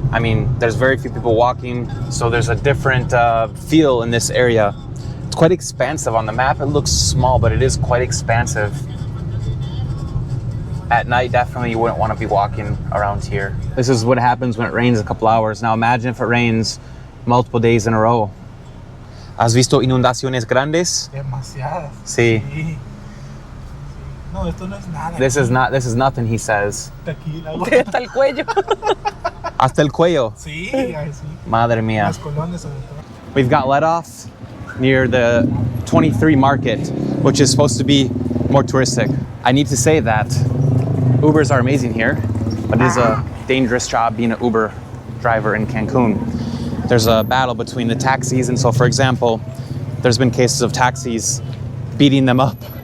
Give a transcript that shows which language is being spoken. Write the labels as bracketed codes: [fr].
[en] I mean, there's very few people walking, so there's a different feel in this area. It's quite expansive. On the map, it looks small, but it is quite expansive. At night, definitely you wouldn't want to be walking around here. This is what happens when it rains a couple hours. Now imagine if it rains multiple days in a row. [es] ¿Has visto inundaciones grandes? Demasiadas. Sí. Sí. No, esto no es nada. [en] This is nothing, he says. Tequila. [es] Hasta el cuello. Hasta el cuello. Sí, ay, sí. Madre mía. Las colonias sobre todo. [en] We've got let off near the 23 market, which is supposed to be more touristic. I need to say that Ubers are amazing here, but it is a dangerous job being an Uber driver in Cancun. There's a battle between the taxis, and so for example, there's been cases of taxis beating them up.